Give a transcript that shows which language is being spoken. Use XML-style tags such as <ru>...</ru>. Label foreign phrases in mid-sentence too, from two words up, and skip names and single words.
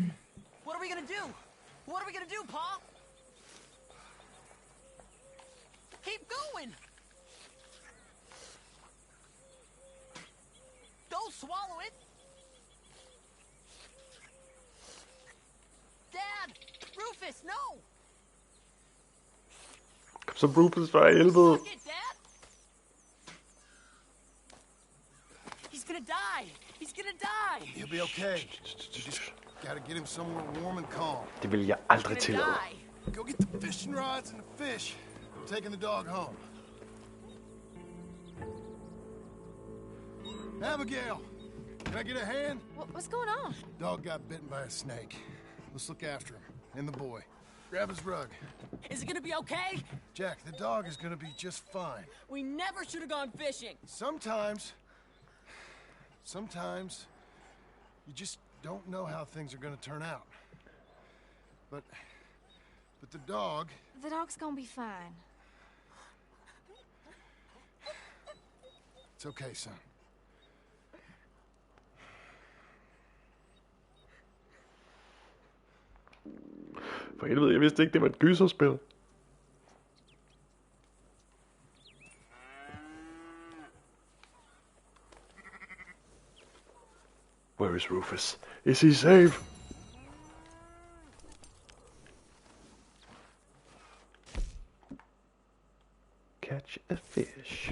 <en>What are we gonna do? What are we gonna do, Pa? Keep going! Don't swallow it! Dad! Rufus, no!</en> <da>Så Rufus for helvede.</da> <en>He's gonna die! He's gonna die! He'll be okay. You just gotta get him somewhere warm and calm.</en> <da>Det vil jeg aldrig tillade.</da> <en>Go get the fishing rods and the fish. I'm taking the dog home. Abigail, can I get a hand? What's going on? Dog got bitten by a snake. Let's look after him. And the boy. Grab his rug. Is it gonna be okay? Jack, the dog is gonna be just fine. We never should have gone fishing. Sometimes, you just don't know how things are gonna turn out. But the dog... The dog's gonna be fine. It's okay, son.</en> <da>For helvede, jeg vidste ikke, det var et gyserspil.</da> <en>Where is Rufus? Is he safe? Catch a fish.</en>